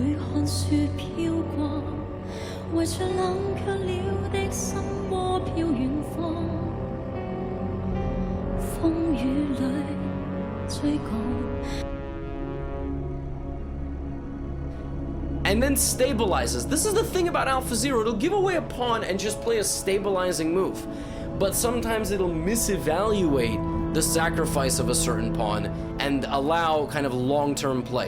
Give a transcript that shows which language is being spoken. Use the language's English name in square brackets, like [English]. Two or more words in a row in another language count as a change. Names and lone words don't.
[Cantonese] 看雪飘过，为着冷却了的心窩飄遠方，風雨裏追趕。 [English] And then stabilizes. This is the thing about AlphaZero. It'll give away a pawn and just play a stabilizing move. But sometimes it'll misevaluate the sacrifice of a certain pawn and allow kind of long-term play.